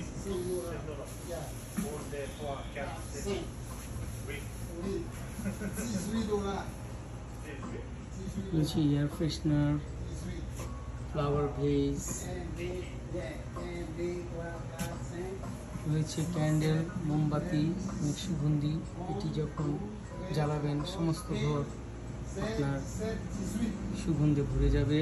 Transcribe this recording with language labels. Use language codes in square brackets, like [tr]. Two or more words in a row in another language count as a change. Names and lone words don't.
[en] Señora. Yeah. [fr] Pour des fois, 4, 6. Cinq. Oui. Oui. $18. [bn] রয়েছে এয়ার ফ্রেশনার, 18. ফ্লাওয়ার ভেজ, রয়েছে ক্যান্ডেল, মোমবাতি, সুগন্ধি, এটি যখন জ্বালাবেন সমস্ত ঘর আপনার সুগন্ধে ভরে যাবে।